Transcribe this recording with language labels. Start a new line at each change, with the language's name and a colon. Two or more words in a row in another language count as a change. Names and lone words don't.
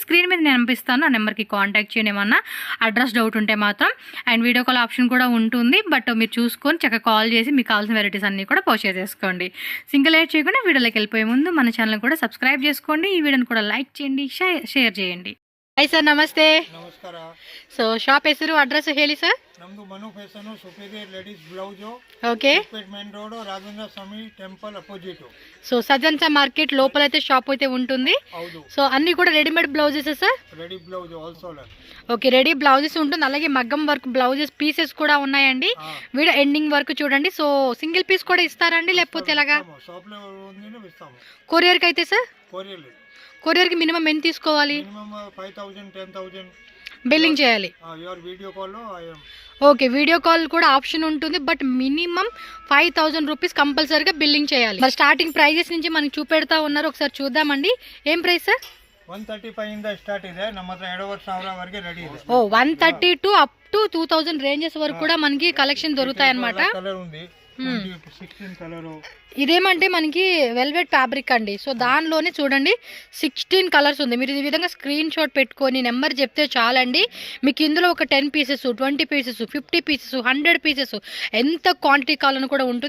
Telugu: స్క్రీన్ మీద నేను పంపిస్తాను, ఆ నెంబర్కి కాంటాక్ట్ చేయండి ఏమన్నా
English: address doubt
Telugu: ఉంటే మాత్రం. అండ్
English: video call option
Telugu: కూడా ఉంటుంది. బట్ మీరు చూసుకొని చక్కగా కాల్ చేసి మీకు కావాల్సిన వెరైటీస్ అన్నీ కూడా పర్చేస్ చేసుకోండి.
English: single late
Telugu: చేయకుండా వీడియోలోకి వెళ్ళిపోయే ముందు మన ఛానల్ కూడా సబ్స్క్రైబ్ చేసుకోండి. ఈ వీడియోని కూడా లైక్ చేయండి, షేర్ చేయండి.
English: hi sir,
Kannada: ನಮಸ್ತೆ. ನಮಸ್ಕಾರ. ಸೊ ಶಾಪ್ ಹೆಸರು, ಅಡ್ರೆಸ್ ಹೇಳಿ ಸರ್. ನಮ್ದು ಮನು ಫ್ಯಾಷನ್ ಸುಪೀರಿಯರ್
English: ladies blouse.
Kannada: ಓಕೆ.
English: main road Raghavendra Swamy temple opposite.
Telugu: సో సజన్సా మార్కెట్ లోపల అయితే షాప్ అయితే ఉంటుంది.
Kannada: ಹೌದು.
Telugu: సో అన్ని కూడా
English: readymade blouses sir. ready blouse wholesaler.
Telugu: ఓకే,
English: ready blouses
Telugu: ఉంటుంది. అలాగే మగ్గం
English: work blouses pieces
Telugu: కూడా ఉన్నాయండి.
English: video ending
Telugu: వరకు చూడండి. సో
English: single piece
Telugu: కూడా ఇస్తారండి లేకపోతే ఎలాగా? షాప్ లో ఉంది ఇస్తాము. కొరియర్కి అయితే సార్? కొరియర్ కొరియర్కి మినిమం ఎంత తీసుకోవాలి? మినిమం 5000 10000 బిల్లింగ్ చేయాలి.
English: your video call లో
Telugu: ఓకే,
English: video call
Telugu: కూడా ఆప్షన్ ఉంటుంది. బట్ మినిమం 5000 రూపీస్ కంపల్సరీగా బిల్లింగ్ చేయాలి. మరి
English: starting prices
Telugu: నుంచి మనకి చూపెడతా ఉన్నారు, ఒకసారి చూద్దామండి. ఏం
English: price sir?
Kannada: 135 ಇಂದ ಸ್ಟಾರ್ಟ್ ಇದೆ. ನಮ್ಮ ಹತ್ರ 2500 ವರೆಗೆ ರೆಡಿ ಇದೆ.
Telugu: ఓ 130
English: to up to
Telugu: 2000 రేంజెస్ వరకు కూడా మనకి కలెక్షన్ దొరుకుతాయి అన్నమాట. కలర్ ఉంది 16 కలర్. ఇదేమంటే మనకి
English: velvet fabric
Telugu: అండి. సో దానిలోనే చూడండి 16 కలర్స్ ఉంది. మీరు ఈ విధంగా
English: screen shot
Telugu: పెట్టుకొని నెంబర్ చెప్తే చాలండి. మీకు ఇందులో ఒక 10 పీసెస్, 20 పీసెస్, 50 పీసెస్, 100 పీసెస్ ఎంత క్వాంటిటీ కావాలని కూడా ఉంటుంది.